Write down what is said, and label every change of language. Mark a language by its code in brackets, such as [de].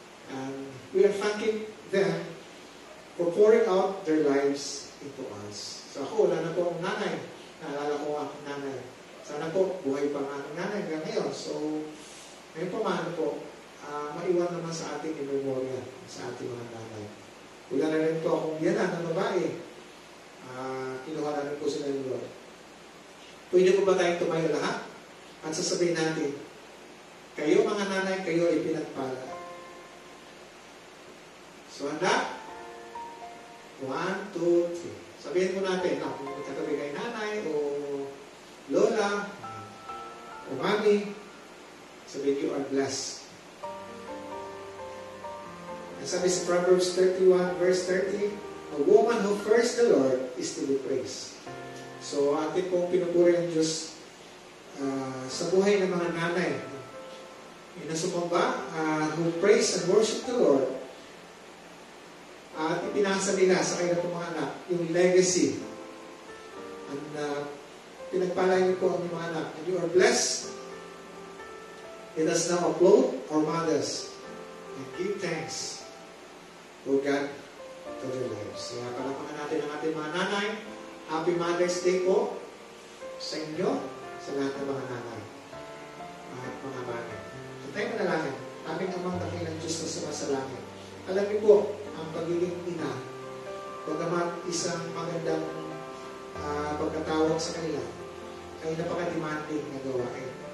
[en] And we are thanking them for pouring out their lives into us. [tl] So ako, wala na po akong nanay. Naalala ko ang nanay. Sana po, buhay pa nga ang nanay hanggang ngayon. So, ngayon pa man po, maiwan naman sa ating memorya, sa ating mga nanay. Wala na rin po akong biyanan ng babae. Kinuha na rin po sila ng Lord. Pwede po ba tayong tumayo lahat? At sasabihin natin, kayo mga nanay, kayo ay pinagpala. So, handa? 1, 2, 3. Sabihin mo natin, kung katabi kay nanay, o lola, o mami, sabihin, [en] you are blessed. And [tl] sabi sa [en] Proverbs 31, verse 30, a woman who fears the Lord is to be praised. [tl] So, atin pong pinupuri ang Diyos sa buhay ng mga nanay. Yung nasumamba, [en] who praise and worship the Lord, [tl] at ipinasa nila sa kanilang mga anak yung legacy. And pinagpala niyo po ang mga anak. [en] And you are blessed. Let us now applaud our mothers and give thanks to God for their lives. [tl] Kaya palapakan natin ang ating mga nanay. [en] Happy Mother's Day [tl] po sa inyo, sa lahat ng mga nanay at mga nanay. So tayo manalangin. Aming amang dakilang Diyos na sumasalangit. Alam niyo po, ang pagiging ina, bagamat isang magandang pagkatawag sa kanila, ay napaka-demanding na gawain.